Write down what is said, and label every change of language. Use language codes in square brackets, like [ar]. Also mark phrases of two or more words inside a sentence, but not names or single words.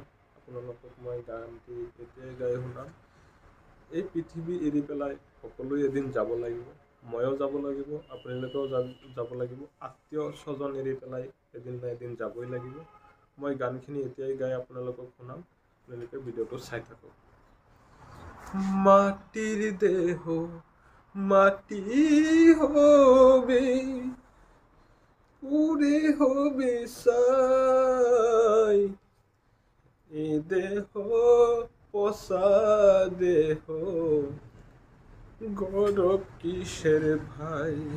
[as] আপোনালোকক মই গানটি এতিয়াই গাই শুনাম। এই পৃথিৱী এৰি পেলাই সকলোৱে এদিন যাব লাগিব, ময়ো যাব লাগিব, আপোনালোকেও যাব লাগিব, আত্মীয় স্বজন এৰি পেলাই এদিন না এদিন যাবই লাগিব। মই গানখিনি এতিয়াই গাই আপোনালোকক শুনাম, আপোনালোকে ভিডিঅ'টো চাই থাকক। [bn] মাটির দেহ মাটি হবে, পুরে হবে ছাই। এ দেহ পচা দেহ, গৌরব কিসের ভাই।